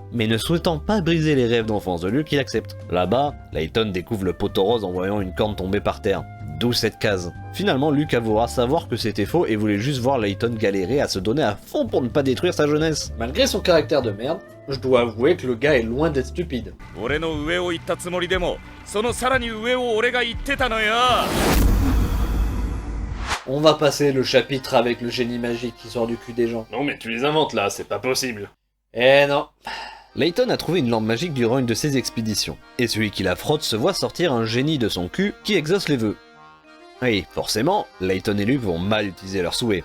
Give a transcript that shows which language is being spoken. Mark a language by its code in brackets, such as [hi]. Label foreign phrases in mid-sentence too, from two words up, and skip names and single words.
[fr] Mais ne souhaitant pas briser les rêves d'enfance de Luke, il accepte. Là-bas, Layton découvre le poteau rose en voyant une corne tomber par terre. D'où cette case. Finalement, Luke avouera savoir que c'était faux et voulait juste voir Layton galérer à se donner à fond pour ne pas détruire sa jeunesse. Malgré son caractère de merde, je dois avouer que le gars est loin d'être stupide. [ja] 俺の上を言ったつもりでもそのさらに上を俺が言ってたのよ。 [fr] On va passer le chapitre avec le génie magique qui sort du cul des gens. Non mais tu les inventes là, c'est pas possible. Eh non. Layton a trouvé une lampe magique durant une de ses expéditions, et celui qui la frotte se voit sortir un génie de son cul qui exauce les vœux. Oui, forcément, Layton et Luke vont mal utiliser leurs souhaits.